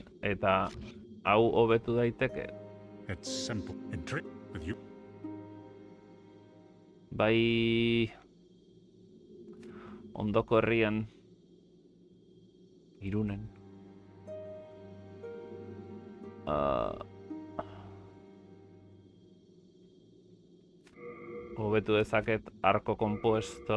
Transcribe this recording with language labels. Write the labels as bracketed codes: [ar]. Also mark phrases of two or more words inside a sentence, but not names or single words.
[eu] Eta hau hobetu daiteke. [en] It's simple. And trade with you. [eu] Bai... Ondoko herrian... Irunen. Hobetu dezaket [es] arko kompuesto.